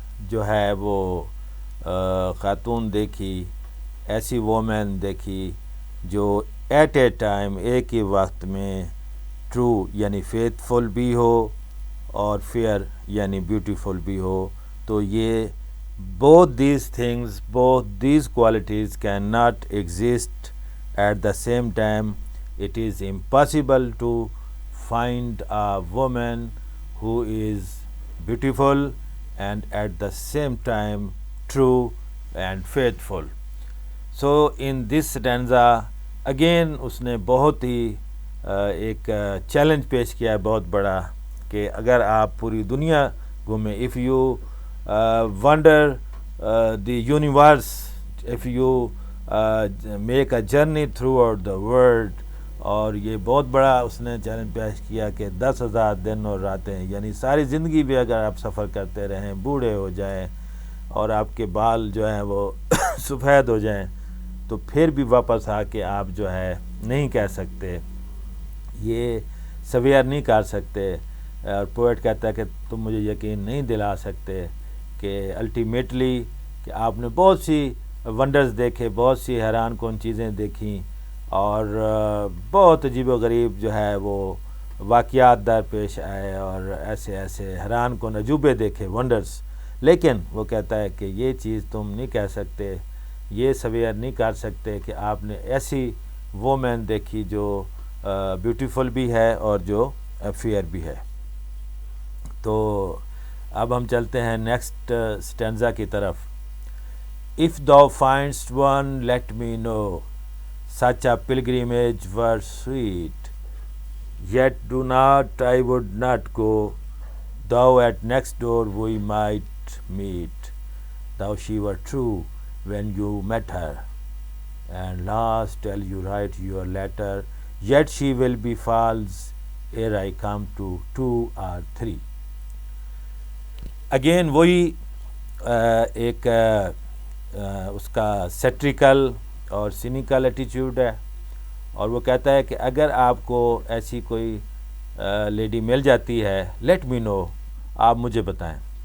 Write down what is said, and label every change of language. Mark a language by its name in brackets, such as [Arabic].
[Urdu] جو ہے وہ خاتون دیکھی، ایسی وومن دیکھی جو [English] at a time, [Urdu] ایک ہی وقت میں ٹرو یعنی فیتھ فل بھی ہو اور فیئر یعنی بیوٹیفل بھی ہو. تو یہ [English] both these things, both these qualities cannot exist at the same time. It is impossible to find a woman who is beautiful and at the same time true and faithful. So in this stanza again [Urdu] اس نے بہت ہی ایک challenge پیش کیا ہے بہت بڑا، کہ اگر آپ پوری دنیا گھومیں، [English] if you wander the universe, if you make a journey throughout the world. [Urdu] اور یہ بہت بڑا اس نے چیلنج پیش کیا کہ 10,000 دن اور راتیں، یعنی ساری زندگی بھی اگر آپ سفر کرتے رہیں، بوڑھے ہو جائیں اور آپ کے بال جو ہیں وہ سفید ہو جائیں، تو پھر بھی واپس آ کے آپ جو ہے نہیں کہہ سکتے، یہ سویئر نہیں کر سکتے. اور پوئٹ کہتا ہے کہ تم مجھے یقین نہیں دلا سکتے کہ الٹیمیٹلی کہ آپ نے بہت سی ونڈرز دیکھے، بہت سی حیران کن چیزیں دیکھیں، اور بہت عجیب و غریب جو ہے وہ واقعات در پیش آئے، اور ایسے ایسے حیران کن عجوبے دیکھے، ونڈرز. لیکن وہ کہتا ہے کہ یہ چیز تم نہیں کہہ سکتے، یہ سویئر نہیں کر سکتے کہ آپ نے ایسی وومن دیکھی جو بیوٹیفل بھی ہے اور جو فیئر بھی ہے. تو اب ہم چلتے ہیں نیکسٹ سٹینزا کی طرف. [English] If thou find'st one, let me know, such a pilgrimage were sweet. Yet do not, I would not go, though at next door we might meet. Though she were true when you met her, and last till you write your letter, yet she will be false ere I come to 2 or 3. [Urdu] Again وہی ایک اس کا سیٹریکل اور cynical ایٹیچیوڈ ہے، اور وہ کہتا ہے کہ اگر آپ کو ایسی کوئی لیڈی مل جاتی ہے، [English] let me know, [Urdu] آپ مجھے بتائیں.